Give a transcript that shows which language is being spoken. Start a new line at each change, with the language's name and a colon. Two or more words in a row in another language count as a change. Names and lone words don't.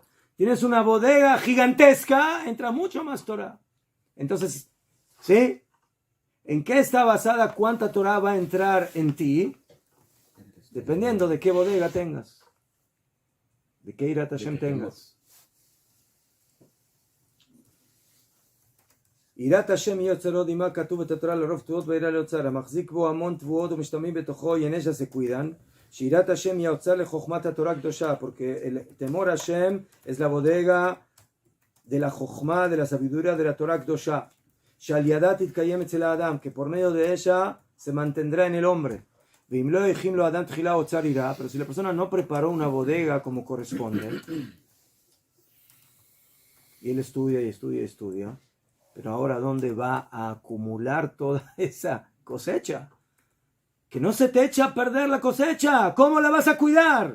Spanish: Tienes una bodega gigantesca, entra mucho más Torah. Entonces, ¿sí? ¿En qué está basada cuánta Torah va a entrar en ti? Dependiendo de qué bodega tengas. De qué
Hebrew: יראת השם
Spanish: tengas.
Hebrew: יראת השם יוצרו דימה כתוב את התורה לרוב תבואות ויראה לאוצר המחזיק בו המון תבואות ומשתמעים בתוכו
Spanish: y en ella se cuidan
Hebrew: שיראת השם יוצר לחוכמת התורה הקדושה
Spanish: porque el temor a Hashem es la bodega de la חוכמה de la sabiduría de la Torah
Hebrew: הקדושה שעל ידה תתקיים אצל האדם
Spanish: que por medio de ella se mantendrá en el hombre
Hebrew: ואם לא הכין לו אדם תחילה אוצר יראה
Spanish: pero si la persona no preparó una bodega como corresponde y él estudia y estudia y estudia. Pero ahora, ¿dónde va a acumular toda esa cosecha? Que no se te echa a perder la cosecha. ¿Cómo la vas a cuidar?